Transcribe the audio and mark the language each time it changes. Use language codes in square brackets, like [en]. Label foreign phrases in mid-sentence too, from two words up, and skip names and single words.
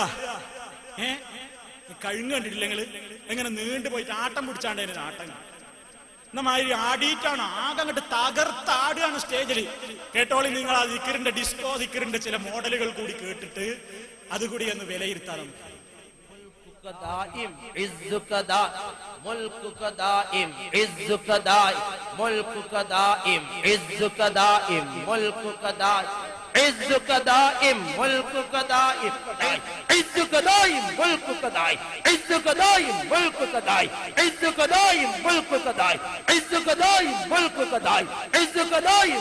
[ml] കഴുങ്ങ് കണ്ടിട്ടില്ല നിങ്ങള്? എങ്ങനെ നീണ്ടു പോയിട്ട് ആട്ടം പിടിച്ചാണ്ട് അതിന് ആട്ടം എന്നമാതിരി ആടിയിട്ടാണ് ആകെ അങ്ങോട്ട് തകർത്താടുകയാണ് സ്റ്റേജിൽ. കേട്ടോളി നിങ്ങൾ ആ ദിക്റിന്റെ ഡിസ്കോ ദിക്റിന്റെ ചില മോഡലുകൾ കൂടി കേട്ടിട്ട് അതുകൂടി ഒന്ന് വിലയിരുത്താറുണ്ട്. [ar] عزك دائم ملكك دائم عزك دائم ملكك دائم عزك دائم ملكك دائم عزك دائم ملكك دائم عزك دائم ملكك دائم عزك دائم